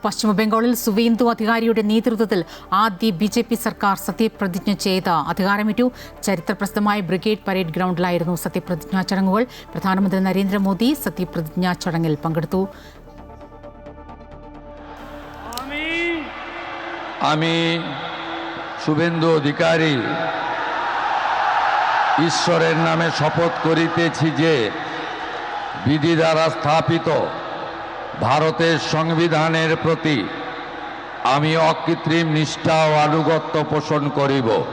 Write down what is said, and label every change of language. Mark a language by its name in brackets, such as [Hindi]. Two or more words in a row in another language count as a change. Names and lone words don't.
[Malayalam] പശ്ചിമബംഗാളിൽ സുവേന്ദു അധികാരിയുടെ നേതൃത്വത്തിൽ ആദ്യ ബി.ജെ.പി. സർക്കാർ സത്യപ്രതിജ്ഞ ചെയ്ത് അധികാരമേറ്റു. ചരിത്രപ്രസിദ്ധമായ ബ്രിഗേഡ് പരേഡ് ഗ്രൗണ്ടിലായിരുന്നു സത്യപ്രതിജ്ഞാ ചടങ്ങുകൾ. പ്രധാനമന്ത്രി നരേന്ദ്രമോദി സത്യപ്രതിജ്ഞാ ചടങ്ങിൽ പങ്കെടുത്തു. [Bangla] আমি শুভেন্দু অধিকারী ঈশ্বরের নামে শপথ করিতেছি যে বিধি দ্বারা স্থাপিত ভারতের সংবিধানের প্রতি আমি অকৃত্রিম নিষ্ঠা ও আনুগত্য পোষণ করিব।